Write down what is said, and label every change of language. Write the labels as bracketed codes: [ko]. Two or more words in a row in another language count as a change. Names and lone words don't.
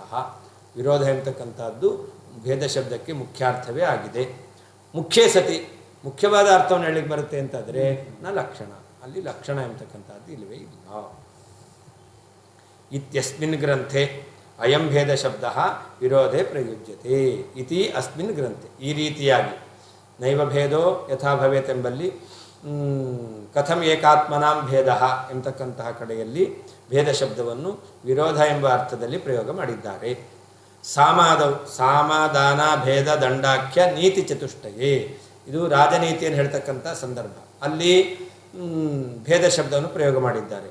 [kn] ವಿರೋಧ ಎಂಬತಕ್ಕಂಥದ್ದು ಭೇದ ಶಬ್ದಕ್ಕೆ ಮುಖ್ಯಾರ್ಥವೇ ಆಗಿದೆ. [sa] ಮುಖ್ಯೇ ಸತಿ [kn] ಮುಖ್ಯವಾದ ಅರ್ಥವನ್ನು ಹೇಳಲಿಕ್ಕೆ ಬರುತ್ತೆ ಅಂತಂದರೆ ಲಕ್ಷಣ, ಅಲ್ಲಿ ಲಕ್ಷಣ ಎಂಬತಕ್ಕಂಥದ್ದು ಇಲ್ಲವೇ ಇಲ್ಲ. [sa] ಇತ್ಯಸ್ಮಿನ್ ಗ್ರಂಥೆ ಅಯಂ ಭೇದ ಶಬ್ದ ವಿರೋಧೇ ಪ್ರಯುಜ್ಯತೆ ಇತಿ ಅಸ್ಮಿನ್ ಗ್ರಂಥೆ. [kn] ಈ ರೀತಿಯಾಗಿ [sa] ನೈವ ಭೇದೋ ಯಥಾ ಭವೇತ್ [kn] ಎಂಬಲ್ಲಿ [sa] ಕಥಂ ಏಕಾತ್ಮನಾಂ ಭೇದ [kn] ಎಂಬತಕ್ಕಂತಹ ಕಡೆಯಲ್ಲಿ ಭೇದ ಶಬ್ದವನ್ನು ವಿರೋಧ ಎಂಬ ಅರ್ಥದಲ್ಲಿ ಪ್ರಯೋಗ ಮಾಡಿದ್ದಾರೆ. [sa] ಸಾಮಾದವು ಸಾಮಾದಾನ ಭೇದ ದಂಡಾಖ್ಯ ನೀತಿ ಚತುಷ್ಟಯೇ. [kn] ಇದು ರಾಜನೀತಿಯನ್ನು ಹೇಳ್ತಕ್ಕಂಥ ಸಂದರ್ಭ. ಅಲ್ಲಿ ಭೇದ ಶಬ್ದವನ್ನು ಪ್ರಯೋಗ ಮಾಡಿದ್ದಾರೆ.